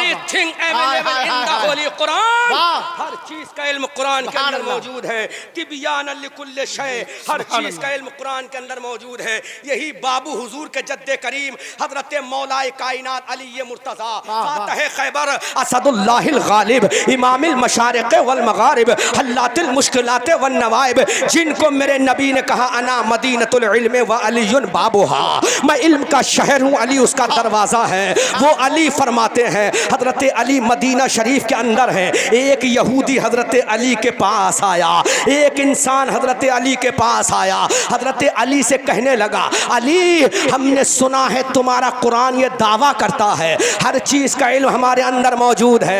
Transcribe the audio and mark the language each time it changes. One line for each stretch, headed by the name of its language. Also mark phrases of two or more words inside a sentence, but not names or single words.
English: Everything available in the Holy Quran,
Hindi: वाह। हर चीज का इल्म कुरान के अंदर मौजूद है।
Arabic: تبيانا لكل شيء,
Hindi: हर चीज का इल्म कुरान के अंदर मौजूद है। यही बाबू हुजूर के जद्दे करीम हजरत मौलाए कायनात अली मुर्तज़ा फातह खैबर
Arabic: أسد الله الغالب إمام المشارق والمغارب حلال المشكلات والنوائب,
Hindi: जिनको मेरे नबी ने कहा
Arabic: أنا مدينة العلم وعلي بابها,
Hindi: मैं इल्म का शहर हूँ, अली उसका दरवाजा है। वो अली फरमाते हैं हजरत अली मदीना शरीफ के अंदर है। एक यहूदी हजरत अली के पास आया, एक इंसान हजरत अली के पास आया, हजरत अली से कहने लगा अली हमने सुना है तुम्हारा कुरान ये दावा करता है हर चीज का इल्म हमारे अंदर मौजूद है।